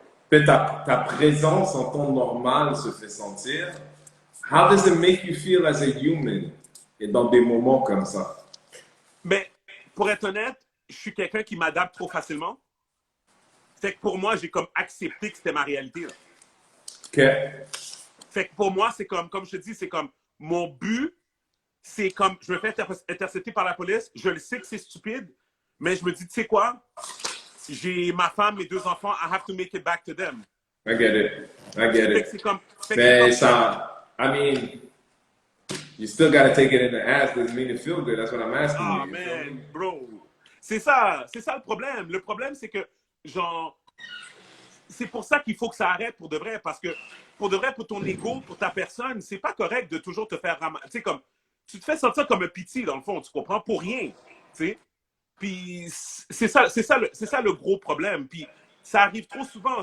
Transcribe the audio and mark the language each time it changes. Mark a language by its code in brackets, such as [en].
[fr] Ta présence en temps normal se fait sentir. [en] How does it make you feel as a human? [fr] Et dans des moments comme ça. Mais pour être honnête, je suis quelqu'un qui m'adapte trop facilement. Fait que pour moi, j'ai comme accepté que c'était ma réalité. Là. OK. Fait que pour moi, c'est comme je te dis, c'est comme mon but, c'est comme je me fais intercepter par la police. Je le sais que c'est stupide, mais je me dis, tu sais quoi? J'ai ma femme, mes 2 enfants, [en] I have to make it back to them. I get it. [fr] Fait que c'est comme. Mais ça. [en] I mean, you still gotta take it in the ass. Doesn't mean it feel good. That's what I'm asking you. Oh [fr] Man, bro. C'est ça le problème. Le problème, c'est que, genre, c'est pour ça qu'il faut que ça arrête pour de vrai. Parce que, pour de vrai, pour ton ego, pour ta personne, c'est pas correct de toujours te faire ramasser. Tu sais, comme, tu te fais sentir comme un pitié, dans le fond. Tu comprends? Pour rien. Tu sais? Puis, c'est ça le gros problème. Puis, ça arrive trop souvent.